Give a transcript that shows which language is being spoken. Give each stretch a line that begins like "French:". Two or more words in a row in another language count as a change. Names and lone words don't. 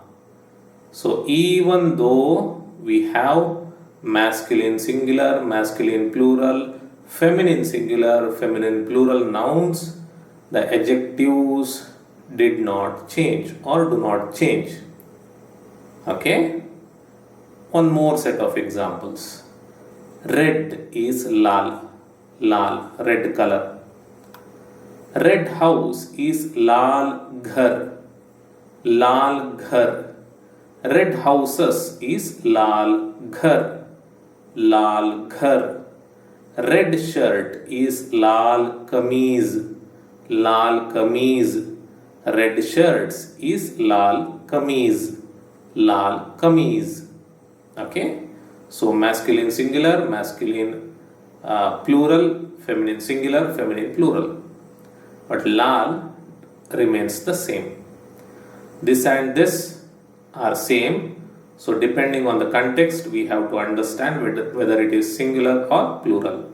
English: So even though we have masculine singular, masculine plural, feminine singular, feminine plural nouns, the adjectives did not change or do not change. Okay? One more set of examples. Red is
Hindi: लाल, लाल,
English: red color. Red house is
Hindi: लाल घर, लाल घर.
English: Red houses is
Hindi: लाल घर, लाल घर.
English: Red shirt is
Hindi: लाल कमीज़, लाल कमीज़.
English: Red shirts is
Hindi: लाल कमीज़, लाल कमीज़.
English: Okay? So masculine singular, masculine plural, feminine singular, feminine plural. But lal remains the same. This and this are same. So depending on the context, we have to understand whether it is singular or plural.